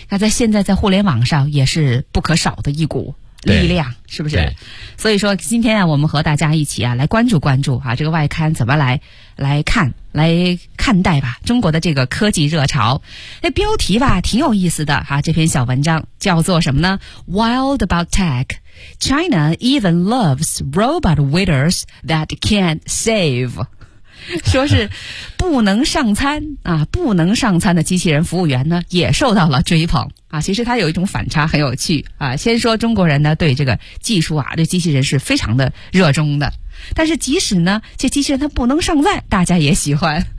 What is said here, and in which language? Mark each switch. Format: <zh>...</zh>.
<zh>那在现在在互联网上也是不可少的一股力量，是不是？对。所以说今天啊，我们和大家一起啊来关注关注啊这个外刊怎么来看来看待吧中国的这个科技热潮。那标题吧挺有意思的啊，这篇小文章叫做什么呢？</zh> <en>Wild About Tech。 China even loves robot waiters that can't save.</en> <zh>说是不能上餐啊，不能上餐的机器人服务员呢也受到了追捧啊。其实它有一种反差很有趣啊，先说中国人呢对这个技术啊，对机器人是非常的热衷的，但是即使呢这机器人它不能上菜，大家也喜欢。</zh>